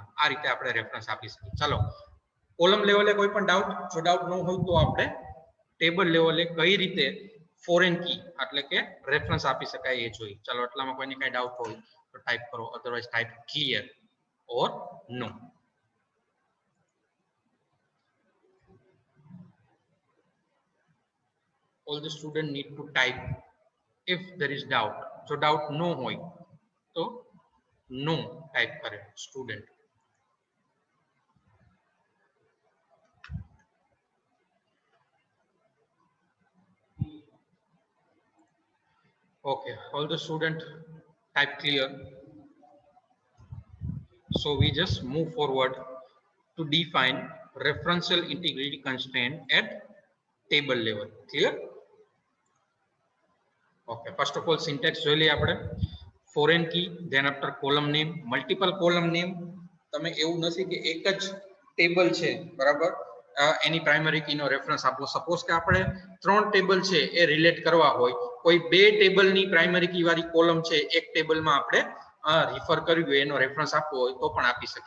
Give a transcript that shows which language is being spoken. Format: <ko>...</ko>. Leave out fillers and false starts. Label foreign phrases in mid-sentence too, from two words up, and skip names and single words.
<gu>આ રીતે આપણે રેફરન્સ આપી શકીએ. ચાલો કોલમ લેવલે કોઈ પણ ડાઉટ? જો ડાઉટ ન હોય તો આપણે ટેબલ લેવલે કઈ રીતે</gu> <en>foreign key</en> <gu>એટલે કે રેફરન્સ આપી શકાય એ જોઈએ. ચાલો એટલામાં કોઈને કઈ ડાઉટ હોય તો ટાઈપ કરો,</gu> <en>otherwise type clear or no. All the student need to type if there is doubt.</en> <gu>જો ડાઉટ ન હોય તો</gu> <en>no type</en> <gu>કરે સ્ટુડન્ટ.</gu> <en>Okay, all the student type clear. So we just move forward to define referential integrity constraint at table level. Clear? Okay, first of all syntax</en> <gu>જોઈ લઈએ આપણે.</gu> <en>Foreign key, then after column name, multiple column name.</en> <gu>તમે એવું નથી કે એક જ ટેબલ છે બરાબર, એની</gu> <en>primary key</en> <gu>નો રેફરન્સ આપો. સપોઝ કે આપણે 3 ટેબલ છે એ રિલેટ કરવા હોય, કોઈ 2 ટેબલની</gu> <en>primary key</en> <gu>વાળી કોલમ છે એક ટેબલમાં આપણે રિફર કરવી હોય, એનો રેફરન્સ આપવો હોય તો પણ આપી શકીએ.</gu>